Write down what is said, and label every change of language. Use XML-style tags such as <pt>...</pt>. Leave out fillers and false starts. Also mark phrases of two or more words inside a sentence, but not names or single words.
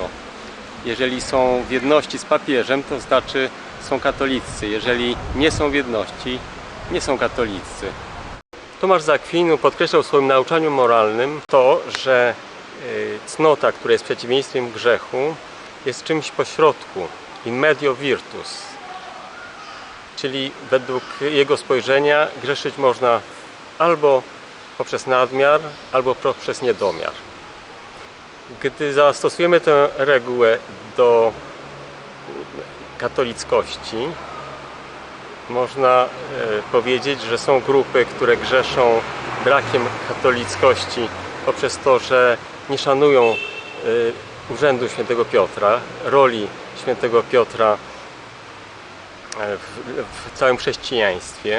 <pl>Jeżeli są w jedności z papieżem, to znaczy są katolicy. Jeżeli nie są w jedności, nie są katolicy. Tomasz z Akwinu podkreślał w swoim nauczaniu moralnym to, że cnota, która jest przeciwieństwem grzechu, jest czymś pośrodku,</pl> <la>in medio virtus,</la> <pl>czyli według jego spojrzenia grzeszyć można albo poprzez nadmiar, albo poprzez niedomiar. Gdy zastosujemy tę regułę do katolickości, można powiedzieć, że są grupy, które grzeszą brakiem katolickości poprzez to, że nie szanują urzędu świętego Piotra, roli świętego Piotra w całym chrześcijaństwie.</pl>